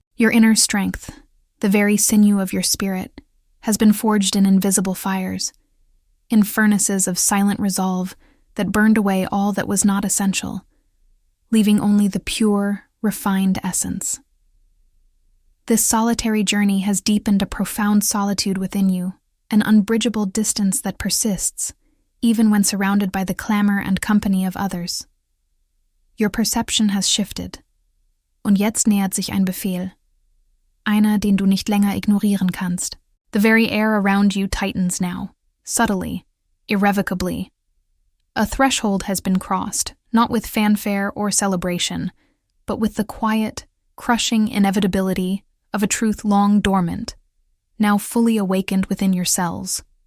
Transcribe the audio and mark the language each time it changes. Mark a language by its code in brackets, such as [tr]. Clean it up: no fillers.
[en] Your inner strength, the very sinew of your spirit, has been forged in invisible fires, in furnaces of silent resolve that burned away all that was not essential, leaving only the pure, refined essence. This solitary journey has deepened a profound solitude within you, an unbridgeable distance that persists, even when surrounded by the clamor and company of others. Your perception has shifted. [de] Und jetzt nähert sich ein Befehl. Einer, den du nicht länger ignorieren kannst. [en] The very air around you tightens now, subtly, irrevocably. A threshold has been crossed, not with fanfare or celebration, but with the quiet, crushing inevitability of a truth long dormant, now fully awakened within your cells.